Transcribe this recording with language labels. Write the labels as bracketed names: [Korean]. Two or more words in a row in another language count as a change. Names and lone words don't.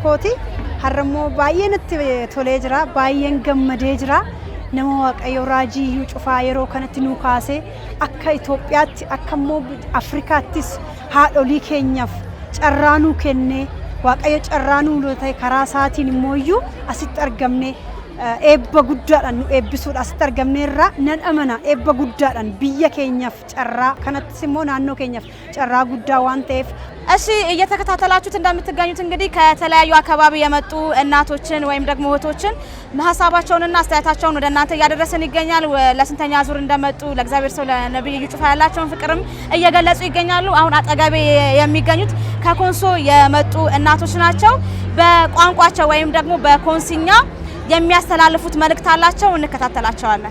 [Oromo] kooti harmo baay'ee natti tolee jira baay'een gammadee jira nama waaqayyo raajii cufaa yeroo kanatti nu kaasee akka Itoophiyaatti akka immoo Afrikaattis haadholii keenyaaf carraanu kennee waaqayyo carraanu lootay karaa saatiin immoo asitti argamne eebba guddaadhaan nu eebbisuudha asitti argamneerra nan amana eebba guddaadhaan biyya keenyaaf carraa kanattis immoo naannoo keenyaaf carraa guddaa waan ta'eef [Amharic] እሺ እየተከታተላችሁት እንደምትገኙት እንግዲህ ከተለያዩ አካባቢ የመጡ እናቶችን ወይም ደግሞ እህቶችን ሐሳባቸውንና አስተያየታቸውን ወደ እናንተ ያደረሰን ይገኛል ለስንተኛ ዙር እንደመጡ ለእግዚአብሔር ሰው ለነብዩ ጩፋ ያላቸውን ፍቅርም እየገለጹ ይገኛሉ አሁን አጠገቤ የሚገኙት ከኮንሶ የመጡ እናቶች ናቸው በቋንቋቸው ወይም ደግሞ በኮንሲኛ የሚያስተላልፉት መልእክት አላቸው እንከታተላቸዋለን